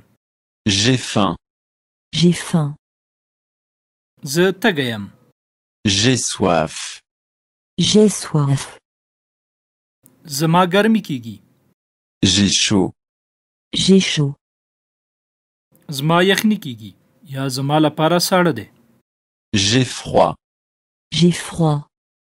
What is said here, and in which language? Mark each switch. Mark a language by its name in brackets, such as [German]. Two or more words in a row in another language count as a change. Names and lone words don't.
[French] J'ai faim. J'ai faim. [Pashto] زه تږی یم. [French] J'ai soif. J'ai soif. [Pashto] زما ګرمي کیږي. [French] J'ai chaud. J'ai chaud. [Pashto] زما یخني کیږي یا زما لپاره ساړه دی. [French] J'ai froid. J'ai froid.